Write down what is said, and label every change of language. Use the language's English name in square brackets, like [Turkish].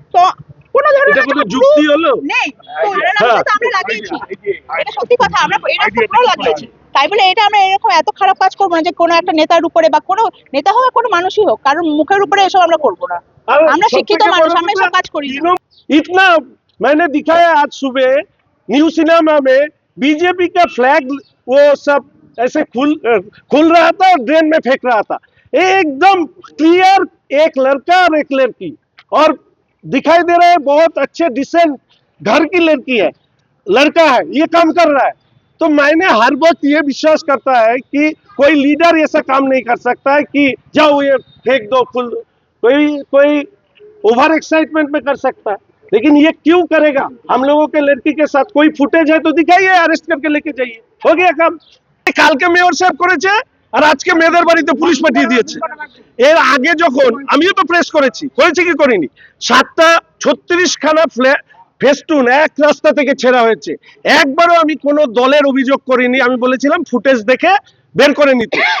[Bangla] তো কোনো ধরনের যুক্তি হলো নেই, তো আমরা লাগিয়েছি, এটা সত্যি কথা, আমরা এটা পুরো লাগিয়েছি। তাই বলে এটা আমরা এরকম এত খারাপ কাজ করবো না যে কোনো একটা নেতার উপরে বা কোনো নেতা হোক কোনো মানুষই হোক, কারণ মুখের উপরে এসব আমরা করবো না। আমরা শিক্ষিত মানুষ, আমরা এসব কাজ করি না। [Hindi] इतना मैंने दिखाया आज सुबह न्यू सिनेमा में बीजेपी का फ्लैग वो सब ऐसे खुल रहा था और ड्रेन में फेंक रहा था। एकदम क्लियर एक लड़का और एक लड़की, और दिखाई दे रहा है बहुत अच्छे डिसेंट घर की लड़की है, लड़का है, ये काम कर रहा है। तो मैंने हर वक्त ये विश्वास करता है कि कोई लीडर ऐसा काम नहीं कर सकता है कि जाओ ये फेंक दो फुल। कोई ओवर एक्साइटमेंट में कर सकता है, लेकिन ये क्यों करेगा? हम लोगों के लड़की के साथ कोई फुटेज है तो दिखाइए, अरेस्ट करके लेके जाइए, हो गया काम। [Bangla] কালকে মেয়র সাহেব করেছে আর আজকে মেয়েদের বাড়িতে পুলিশ পাঠিয়ে দিয়েছে। এর আগে যখন আমিও তো প্রেস করেছি কি করিনি, 736 খানা ফেস্টুন এক রাস্তা থেকে ছেঁড়া হয়েছে। একবারও আমি কোনো দলের অভিযোগ করিনি, আমি বলেছিলাম ফুটেজ দেখে বের করে নিতে।